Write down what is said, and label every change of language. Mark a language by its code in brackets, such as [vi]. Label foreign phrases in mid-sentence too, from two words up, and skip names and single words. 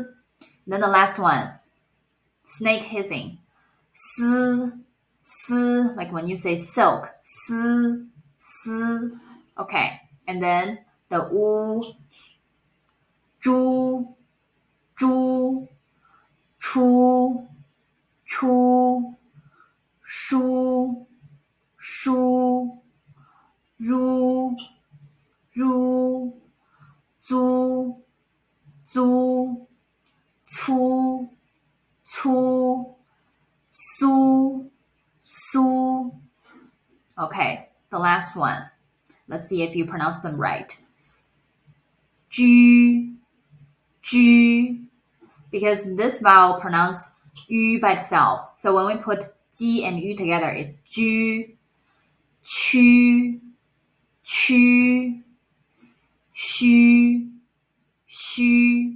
[en] Then the last one, snake hissing, [zh] si, si, [en] like when you say silk, [zh] si, si. [en] Okay, and then the u, [zh] zhu, zhu, chu, chu, shu, shu, ru, ru, zu, zu, cu, cu, su, su. [en] Okay, the last one. Let's see if you pronounce them right. [zh] Ju, ju, [en] because this vowel pronounces yu by itself. So when we put ji and yu together, it's ju, [zh] chu, chu, shu, shu.